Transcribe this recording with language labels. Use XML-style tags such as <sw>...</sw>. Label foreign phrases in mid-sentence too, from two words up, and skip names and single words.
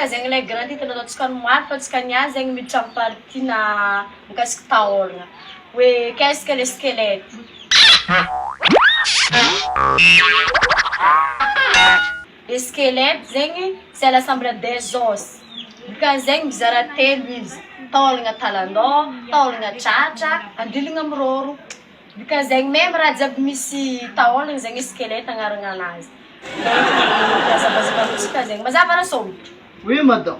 <mg>règle ty tena ataontsika ny maro fa tsika niazy zegny miditra amin'ny partie-na mikasiky taolagna hoe</mg> <fr>qu'est-ce que le squelette. Le squelette zegny c'est l'assemblée des os.</fr> <mg>Dikany mizara telo izy, taolagna talandô, taolagna tratra, andilagna mirôro. Dikany même raha jiaby misy taolagna zegny squelette agnarana anazy. Mazava zegny mazava rasômotro.</mg> <fr>Oui madame.</fr>